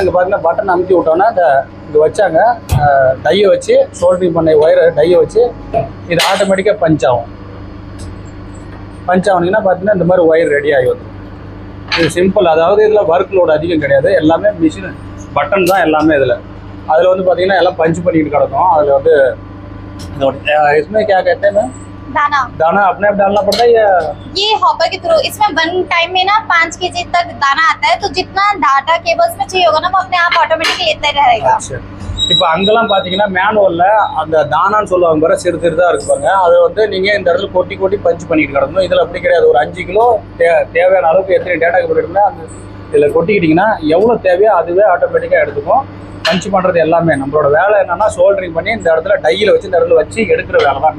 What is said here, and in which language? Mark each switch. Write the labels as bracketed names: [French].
[Tamil] அங்கே பார்த்தீங்கன்னா பட்டன் அமுத்தி விட்டோன்னா அந்த இங்கே வச்சாங்க டையை வச்சு சோல்டரிங் பண்ண ஒயரை டையை வச்சு இது ஆட்டோமேட்டிக்காக பஞ்ச் ஆகும். பஞ்ச் ஆகுனீங்கன்னா பார்த்தீங்கன்னா இந்த மாதிரி ஒயர் ரெடி ஆகி வந்துடும். இது சிம்பிள். அதாவது இதில் ஒர்க் லோடு அதிகம் கிடையாது. எல்லாமே மிஷின் பட்டன் தான் எல்லாமே இதில். அதில் வந்து பார்த்தீங்கன்னா எல்லாம் பஞ்ச் பண்ணிக்கிட்டு கிடக்கும். அதில் வந்து [Hindi] इसमें क्या कहते हैं दाना दाना अपने आप डालना पड़ता है या ये हॉपर के थ्रू? इसमें वन टाइम में ना 5 kg तक दाना आता है। तो जितना डाटा केबल्स में चाहिए होगा ना वो अपने आप ऑटोमेटिकली लेता रहेगा। [Tamil] अच्छा, இப்போ அங்கெல்லாம் பார்த்தீங்கன்னா மேனுவலில் அந்த தானான்னு சொல்லுவாங்க பாரு, சிறு சிறுதாக இருக்கு பாருங்க. அதை வந்து நீங்கள் இந்த இடத்துல கொட்டி கொட்டி பஞ்ச் பண்ணிட்டு கிடக்கணும். இதில் அப்படி கிடையாது. ஒரு 5 கிலோ தேவையான அளவுக்கு எத்தனை டேட்டா கேபிள் எடுக்கணும் அந்த இதில் கொட்டிக்கிட்டிங்கன்னா எவ்வளோ தேவையோ அதுவே ஆட்டோமேட்டிக்காக எடுத்துக்கும். பஞ்ச் பண்ணுறது எல்லாமே நம்மளோட வேலை என்னன்னா சோல்டரிங் பண்ணி இந்த இடத்துல டையில் வச்சு இந்த இடத்துல வச்சு எடுக்கிற வேலை தான்.